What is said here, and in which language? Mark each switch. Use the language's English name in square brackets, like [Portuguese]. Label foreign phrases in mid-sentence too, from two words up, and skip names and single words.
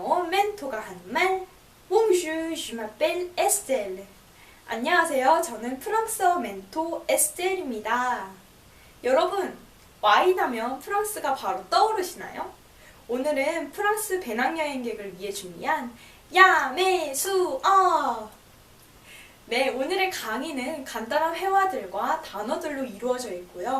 [Korean] 멘토가 하는 말. [French] Bonjour, je m'appelle Estelle. [Korean] 안녕하세요. 저는 프랑스어 멘토 에스텔입니다. 여러분, 와인하면 프랑스가 바로 떠오르시나요? 오늘은 프랑스 배낭여행객을 위해 준비한 야매수어! 네, 오늘의 강의는 간단한 회화들과 단어들로 이루어져 있고요.